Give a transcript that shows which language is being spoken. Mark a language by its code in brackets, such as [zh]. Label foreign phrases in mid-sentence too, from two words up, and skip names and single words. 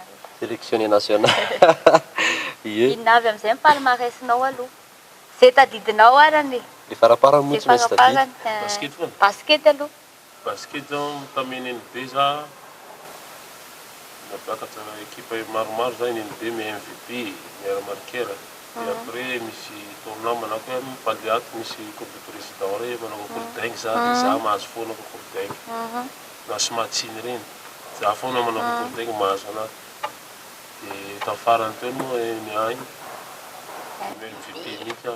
[fr] sélectionné national. Ie. [mg] inona avy amin'izay ny palmarèsinao aloha zay tadidinao arany Le faraparany moa zay tsy maintsy tadidy. faraparany Basket foana. basket aloha Basket zao tamin'ny NNB za nabakatra équipe maromaro za NNB mais MVP, [fr] meilleur marqueur. [mg] Dia après misy tournoi manako hoe Paliato misy [fr] coupe de président [mg] re manao [fr] concours dingue [mg] za dia za mahazo foana [fr] concours dingue. [mg] Na Somatsiny reny. Za foana manao [fr] concours dingue [mg] mahazo anazy. Dia tafarany teo moa ny agny. MVP mihitsy aho